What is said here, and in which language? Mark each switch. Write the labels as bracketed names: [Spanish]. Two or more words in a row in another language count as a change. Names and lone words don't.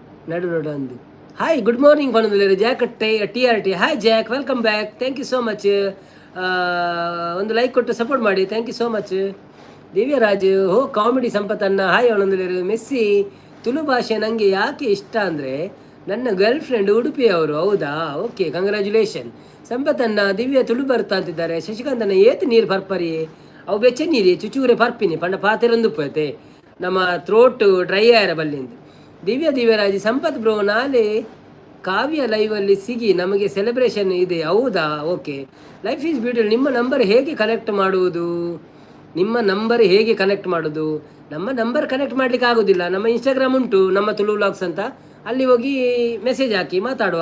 [Tulu] ನಡು ನಡು ಅಂದು. [English] hi good morning [Tulu] ಪಣದಲ್ಲಿ ಜಾಕ್ TRT. [English] Hi Jack, welcome back, thank you so much. [Kannada] ಒಂದು ಲೈಕ್ ಕೊಟ್ಟು ಸಪೋರ್ಟ್ ಮಾಡಿ, [English] thank you so much. [Kannada] ದಿವ್ಯರಾಜ್, ಕಾಮಿಡಿ ಸಂಪತ್ತನ್ನ. ಹಾಯ್ ಅವನೊಂದು. ಮೆಸ್ಸಿ ತುಳು ಭಾಷೆ ನನಗೆ ಯಾಕೆ ಇಷ್ಟ ಅಂದರೆ ನನ್ನ [English] girl friend [Kannada] ಉಡುಪಿಯವರು. ಹೌದಾ, ಓಕೆ, ಕಂಗ್ರ್ಯಾಚುಲೇಷನ್. ಸಂಪತ್ತನ್ನ ದಿವ್ಯ ತುಳು ಬರ್ತಾ ಅಂತಿದ್ದಾರೆ. [Tulu] ಶಶಿಕಾಂತನ ಏತು ನೀರು ಪರ್ಪರಿ ಅವು ಬೆಚ್ಚ ನೀರಿ ಚುಚೂರೆ ಪರ್ಪಿನಿ ಪಂಡ ಪಾತೆರೊಂದು ಪೋಯ್ತೆ ನಮ್ಮ [English] throat dry [Tulu] ಆಯ್ರ ಬಲ್ಲಿಂದು. [Kannada] ದಿವ್ಯರಾಜ್, ಸಂಪತ್ ಬ್ರೋ ನಾಳೆ ಕಾವ್ಯ ಲೈವಲ್ಲಿ ಸಿಗಿ, ನಮಗೆ ಸೆಲೆಬ್ರೇಷನ್ ಇದೆ. ಹೌದಾ, ಓಕೆ. [English] life is beautiful. [Kannada] ನಿಮ್ಮ ನಂಬರ್ ಹೇಗೆ ಕನೆಕ್ಟ್ ಮಾಡುವುದು? ನಮ್ಮ ನಂಬರ್ ಕನೆಕ್ಟ್ ಮಾಡ್ಲಿಕ್ಕೆ ಆಗೋದಿಲ್ಲ. ನಮ್ಮ ಇನ್ಸ್ಟಾಗ್ರಾಮ್ ಉಂಟು, ನಮ್ಮ ತುಳು ವ್ಲಾಗ್ಸ್ ಅಂತ, ಅಲ್ಲಿ ಹೋಗಿ ಮೆಸೇಜ್ ಹಾಕಿ ಮಾತಾಡುವ.